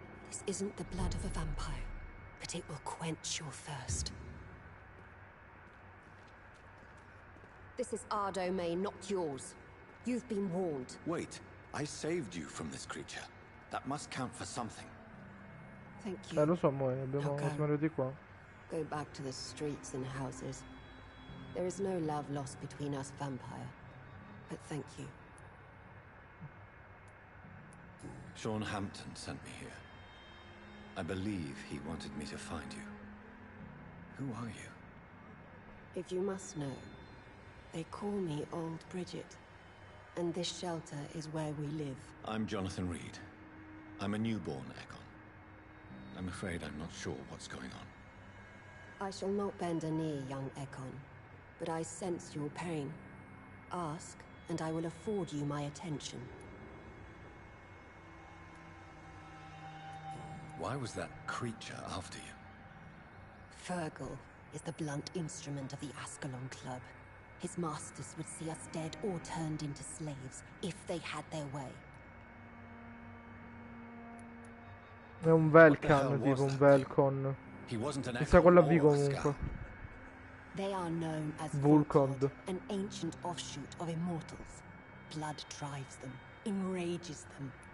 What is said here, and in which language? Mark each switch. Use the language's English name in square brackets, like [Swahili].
[English] This isn't the blood of a vampire, but it will quench your thirst. This is our domain, not yours. You've been warned. Wait, I saved you from this creature. That must count for something. Thank you. [Italian] Lo so, amore, siamo arrivati qua. [English] Go back to the streets and houses. There is no love lost between us, vampire. But thank you. Sean Hampton sent me here. I believe he wanted me to find you. Who are you? If you must know, they call me Old Bridget. And this shelter is where we live. I'm Jonathan Reed. I'm a newborn Ekon. I'm afraid I'm not sure what's going on. I shall not bend a knee, young Ekon. But I sense your pain. Ask, and I will afford you my attention. Why was that creature after you? Fergal is the blunt instrument of the Ascalon Club. His masters would see us dead or turned into slaves, if they had their way. [Italian] È un Velkan, tipo un Velcon. Mi sa con la V comunque. [English] They are known as Vulcond. an ancient offshoot of immortals. Blood drives them, enrages them.